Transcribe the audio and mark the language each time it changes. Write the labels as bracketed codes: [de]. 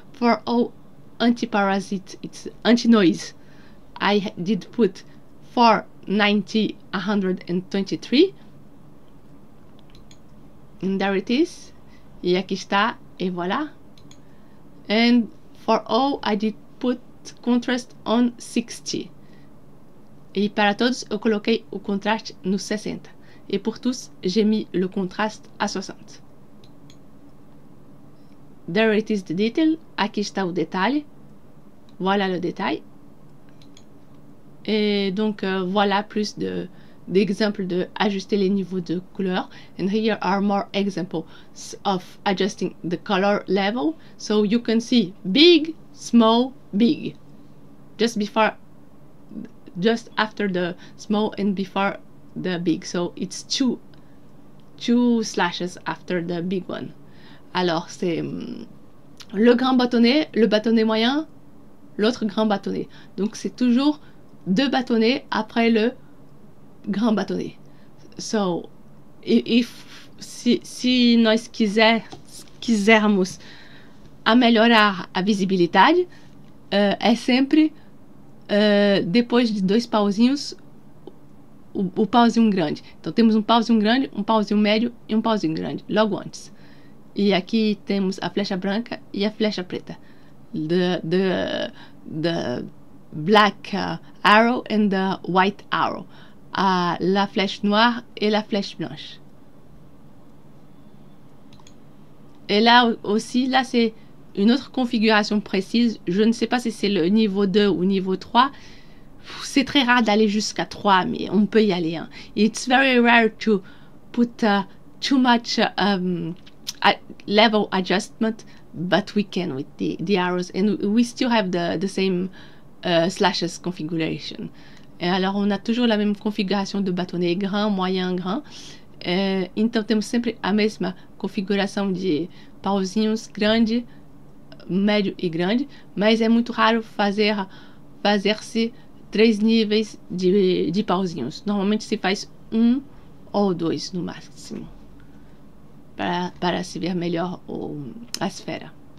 [en] For all antiparasite, it's anti-noise, I did put 490, 123. And there it is. [pt] E aqui está. [fr] Et voilà. [en] And for all, I did put contrast on 60. [pt] E para todos, eu coloquei o contraste no 60. [fr] Et pour tous, j'ai mis le contraste à 60. [en] There it is the detail. [pt] Aqui está o detalhe. [fr] Voilà le détail. Et donc, voilà plus d'exemples de ajuster les niveaux de couleur. [en] And here are more examples of adjusting the color level. So you can see big, small, big. Just after the small and before the big. So it's two slashes after the big one. [fr] Alors, c'est le grand bâtonnet, le bâtonnet moyen, l'autre grand bâtonnet. Donc, c'est toujours 2 bâtonnets après le grand bâtonnet. [pt] So, se nós quisermos melhorar a visibilidade, é sempre depois de 2 pauzinhos, o pauzinho grande. Então, temos um pauzinho grande, um pauzinho médio e um pauzinho grande, logo antes. E aqui temos a flecha branca e a flecha preta. [en] The black arrow and the white arrow. [fr] La flèche noire et la flèche blanche. Et là aussi, là c'est une autre configuration précise. Je ne sais pas si c'est le niveau 2 ou niveau 3. C'est très rare d'aller jusqu'à 3, mais on peut y aller. Hein. [en] It's very rare to put too much level adjustment, but we can with the arrows, and we still have the same slashes configuration. [fr] E alors, on a toujours la [pt] mesma configuração do [fr] bâtonnet grand, moyen, grand. [pt] Então, temos sempre a mesma configuração de pauzinhos grande, médio e grande, mas é muito raro fazer-se 3 níveis de pauzinhos. Normalmente se faz 1 ou 2 no máximo, para se ver melhor a esfera.